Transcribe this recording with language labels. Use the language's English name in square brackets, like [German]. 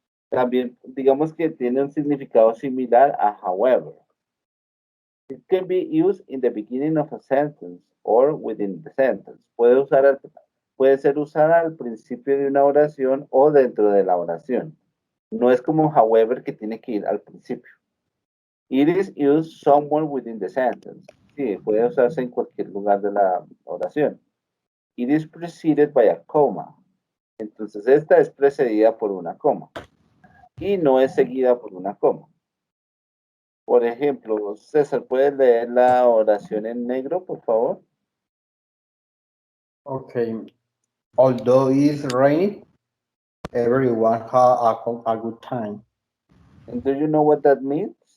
[Spanish] También digamos que tiene un significado similar a however. [English] It can be used in the beginning of a sentence or within the sentence. [Spanish] Puede ser usada al principio de una oración o dentro de la oración. No es como however que tiene que ir al principio. [English] It is used somewhere within the sentence. [Spanish] Sí, puede usarse en cualquier lugar de la oración. [English] It is preceded by a comma. [Spanish] Entonces esta es precedida por una coma y no es seguida por una coma. Por ejemplo, César, ¿puedes leer la oración en negro, por favor? [English] Okay. Although it's raining, everyone had a good time. And do you know what that means?